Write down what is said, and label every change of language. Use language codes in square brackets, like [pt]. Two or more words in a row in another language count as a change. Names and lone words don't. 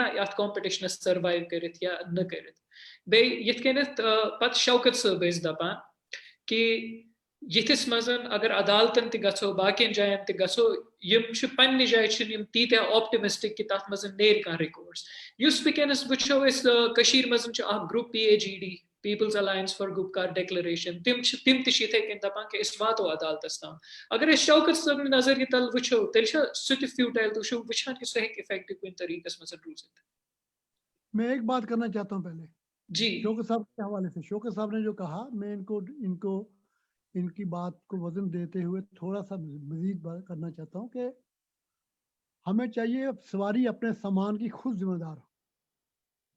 [ks] اتھ کمپٹیشنس سروایو کٔرِتھ یا نہٕ کٔرِتھ بیٚیہِ یِتھ کٔنٮ۪تھ پتہٕ شوکت صٲب ٲسۍ دپان کہ یتھس مز اگر عدالتن تہ گژھو باقین جاین تہ گژھو یم چھ پننہ جائے چھ یم تیتیا آپٹمسٹک کہ تات مز نیر کانٛہہ رِکورڈس یس ونکیٚنس وچھو أسۍ کشیر مز چھ اکھ گروپ PAGD پیپلز الائنس فار گپکار ڈیکلریشن تم تہ یتھے کن دپان کہ أسۍ واتو عدالتس تام اگر أسۍ شوکت صٲب نظریہ تل وچھو تیٚلہِ چھا سُہ تہ فیوٹائل تہ وچھو وچھان کہ سُہ ہیٚکہِ افیکٹو کُنہِ طریقس مز روزِتھ. [ur] میں ایک بات کرنا چاہتا ہوں پہلے جی شوکت صاحب کے حوالے سے. شوکت صاحب نے جو کہا میں ان کی بات کو وزن دیتے ہوئے تھوڑا سا مزید بات کرنا چاہتا ہوں کہ ہمیں چاہیے سواری اپنے سامان کی خود ذمہ دار ہو.